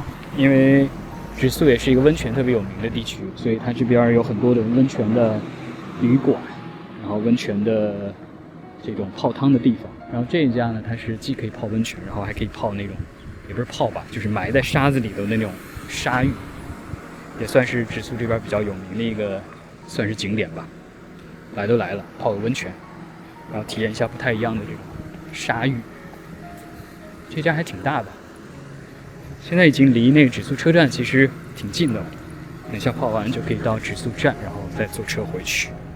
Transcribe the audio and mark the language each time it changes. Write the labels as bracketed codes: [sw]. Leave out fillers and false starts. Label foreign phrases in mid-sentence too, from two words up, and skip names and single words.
[zh] 因為指宿也是一個溫泉特別有名的地區，所以它這邊有很多的溫泉的旅館，然後溫泉的這種泡湯的地方。然後這一家呢，它是既可以泡溫泉，然後還可以泡那種，也不是泡吧，就是埋在沙子裡的那種沙浴，也算是指宿這邊比較有名的一個，算是景點吧。來都來了，泡個溫泉，然後體驗一下不太一樣的這種沙浴。這家還挺大的，現在已經離那個指宿車站其實挺近的了。等下泡完就可以到指宿站，然後再坐車回去。